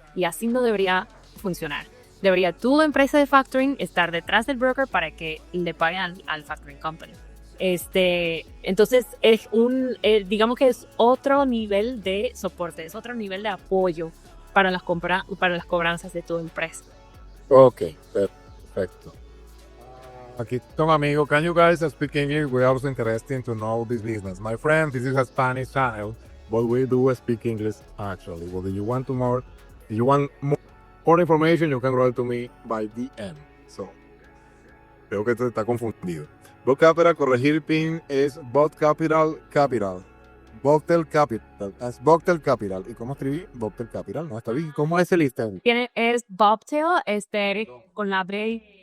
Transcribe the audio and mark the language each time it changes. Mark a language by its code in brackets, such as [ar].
[es] Y así no debería funcionar. Debería tu empresa de factoring estar detrás del broker para que le paguen al factoring company. Entonces es digamos que es otro nivel de soporte, es otro nivel de apoyo para las cobranzas de tu empresa. Ok, perfecto. Aquí está un amigo. [en] Can you guys speak English? We're also interested to know this business. My friend, this is a Spanish channel, but we do speak English actually. Well, if you want more information, you can write to me by DM. [es] So, creo que esto está confundido. Bot Capital, corregir PIN es Bot Capital. Boctel Capital. Es Boctel Capital. ¿Y cómo escribí? Boctel Capital. No, está bien. ¿Cómo es el listado? Es Bobtail, con la B.